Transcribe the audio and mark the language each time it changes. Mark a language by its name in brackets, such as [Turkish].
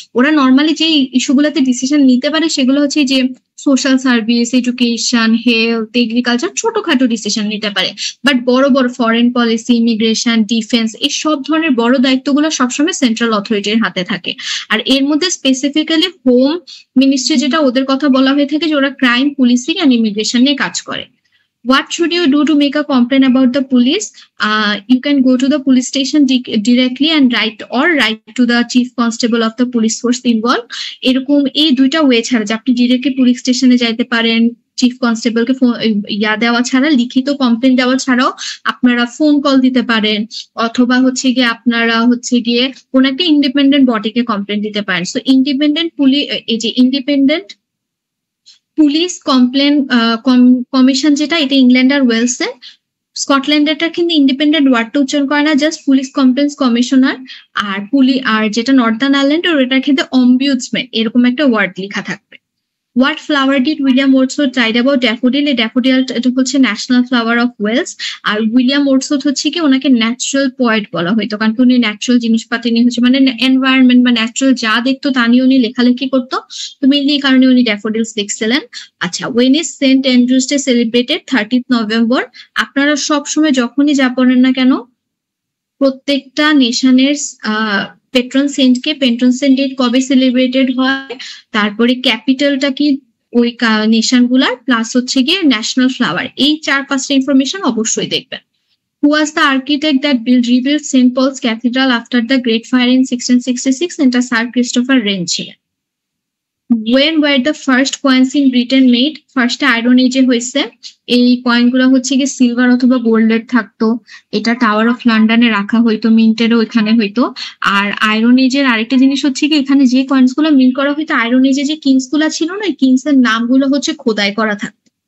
[Bangla] ওরা নর্মালি যে ইস্যুগুলোতে ডিসিশন নিতে পারে সেগুলো হচ্ছে যে social service, education, health, agriculture, ছোটখাটো ডিসিশন নিতে পারে। বাট বড় বড় ফরেন পলিসি, ইমিগ্রেশন, ডিফেন্স, এই সব ধরনের বড় দায়িত্বগুলো সবসময় সেন্ট্রাল অথরিটির হাতে থাকে। আর এর মধ্যে স্পেসিফিক্যালি হোম মিনিস্ট্রি যেটা, ওদের কথা বলা হয়ে থাকে যে ওরা ক্রাইম, পুলিশিং এন্ড ইমিগ্রেশন নিয়ে কাজ করে। [English] What should you do to make a complaint about the police? You can go to the police station directly and write to the chief constable of the police force involved. [Bangla] এরকম এই দুইটা way ছাড়া যে আপনি directly police স্টেশনে যাইতে পারেন, chief কনস্টেবলকে দেওয়া ছাড়া, লিখিত কমপ্লেন দেওয়া ছাড়াও আপনারা ফোন কল দিতে পারেন, অথবা হচ্ছে গিয়ে আপনারা হচ্ছে গিয়ে কোন একটা ইন্ডিপেন্ডেন্ট বডিকে কমপ্লেন দিতে পারেন। So independent independent police complain commission যেটা, এটা ইংল্যান্ড আর ওয়েলসে। স্কটল্যান্ডেরটা কিন্তু ইন্ডিপেন্ডেন্ট ওয়ার্ডটা উচ্চারণ করে না, জাস্ট পুলিশ কমপ্লেন্স কমিশনার। আর যেটা নর্দার্ন আয়ারল্যান্ড, ওটার ক্ষেত্রে অম্বিউডসম্যান এরকম একটা ওয়ার্ড লেখা থাকবে। [English] What flower did William Wordsworth write about? [Bangla] Daffodil. এই ড্যাফোডিলটা হচ্ছে national flower of Wales. আর William Wordsworth হচ্ছে কি ওনাকে ন্যাচারাল পয়েট বলা হইতো, কারণ কি উনি ন্যাচারাল জিনিসপাতি নিয়ে হচ্ছে মানে এনভায়রনমেন্ট বা ন্যাচারাল যা দেখতো তা নিয়ে উনি লেখালেখি করতো। তো মেনলি এই কারণে উনি ড্যাফোডিলস লিখছিলেন। আচ্ছা, [English] when is [Bangla] Saint Andrews day celebrated? 30th November. আপনারা সবসময় যখনই যা পড়েন না কেন, প্রত্যেকটা নেশনের পেট্রন সেন্টকে, পেট্রন সেন্ট ডে কবে সেলিব্রেটেড হয়, তারপরে ক্যাপিটালটা কি ওই নেশন গুলার, প্লাস হচ্ছে গিয়ে ন্যাশনাল ফ্লাওয়ার, এই 4-5টা ইনফরমেশন অবশ্যই দেখবেন। [English] Who was the architect that rebuilt St. Paul's Cathedral after the Great Fire in 1666? [Bangla] এটা স্যার ক্রিস্টোফার রেন ছিলেন। [English] When were the first coins in Britain made? [Bangla] First iron এজে হয়েছে। এই কয়েন গুলো হচ্ছে গিয়ে সিলভার অথবা গোল্ডের থাকতো। এটা টাওয়ার অফ লন্ডনে রাখা হইতো, মিন্টেরও এখানে হইতো। আর আয়রন এজের আরেকটা জিনিস হচ্ছে কি, এখানে যে কয়েন্স গুলো মিন্ট করা হইতো, আয়রন এজে যে কিংস গুলা ছিল না, কিংস এর নামগুলো হচ্ছে খোদাই করা থাকতো।